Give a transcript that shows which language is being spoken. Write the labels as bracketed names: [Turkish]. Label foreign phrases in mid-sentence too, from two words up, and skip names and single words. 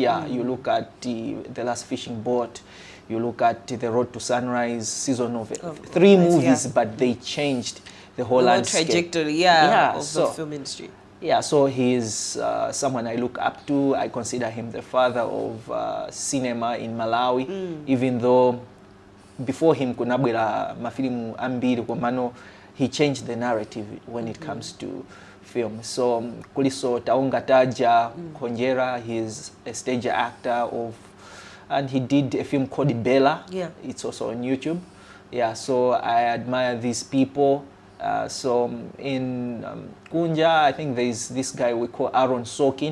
[English] You look at the Last Fishing Boat. You look at The Road to Sunrise, season of 3 movies, but they changed the whole landscape. Trajectory, of the film industry. Yeah, so he's someone I look up to. I consider him the father of cinema in Malawi, even though before him [Nyanja] kunabwera mafilimu ambiri komano [English] he changed the narrative when it comes to film. [Nyanja] So kuliso Taonga Taja Konjera, [English] he's a stage actor and he did a film called Bella. It's also on YouTube. So I admire these people. So in Kunja, I think there's this guy we call Aaron Sorkin.